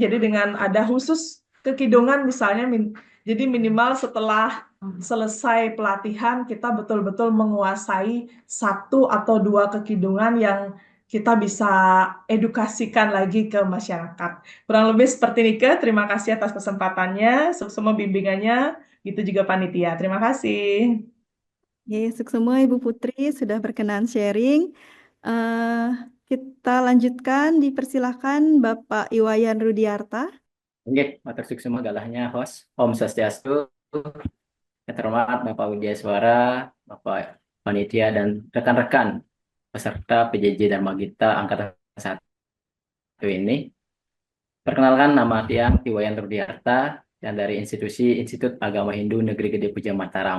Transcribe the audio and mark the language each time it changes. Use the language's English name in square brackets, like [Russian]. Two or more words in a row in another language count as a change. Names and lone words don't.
[Indonesian] Jadi dengan ada khusus kekidungan misalnya. Jadi minimal setelah selesai pelatihan kita betul-betul menguasai 1 atau 2 kekidungan yang kita bisa edukasikan lagi ke masyarakat. Kurang lebih seperti ini. Terima kasih atas kesempatannya, semua bimbingannya, gitu juga panitia. Terima kasih. Ya, semua Ibu Putri sudah berkenan sharing. Kita lanjutkan, dipersilahkan Bapak Iwayan Rudiarta. [Balinese] Oke, matur suksema galahnya host. [Indonesian] Om Swastiastu. Yang terhormat Bapak Widya Suara, Bapak Panitia, dan rekan-rekan peserta PJJ Dharma Gita Angkatan 1 ini. Perkenalkan, nama Tiang Tiwayan Rudiarta dan dari Institut Agama Hindu Negeri Gede Puja Mataram.